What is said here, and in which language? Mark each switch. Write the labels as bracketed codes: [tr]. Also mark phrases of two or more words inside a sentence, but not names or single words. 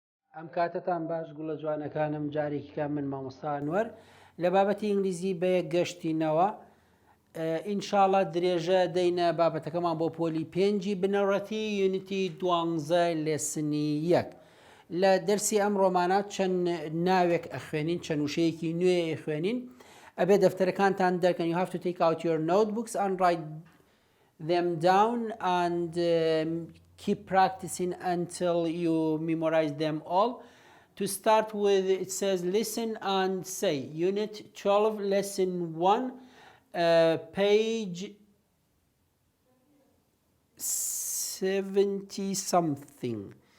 [ckb] ئەم کاتتان باش گوڵە جوانەکانم جارێکیکە من مامۆستا ئەنوەر لە بابەتی ئینگلیزی بەیەک گەشتینەوە ئینشاڵڵا درێژە دەینە بابەتەکەمان بۆ پۆلی پێنجی بنەڕەتی یونیتی 12 لێسنی 1 لە دەرسی ئەم ڕۆمانات چەند ناوێک ئەخوێنین چەند وشەیەکی نوێ خوێنین ئەبێ دەفتەرەکانتان دەرکەن. [en] You have to take out your notebooks and write them down and keep practicing until you memorize them all. To start with, it says listen and say. Unit 12, lesson 1, page 70 something.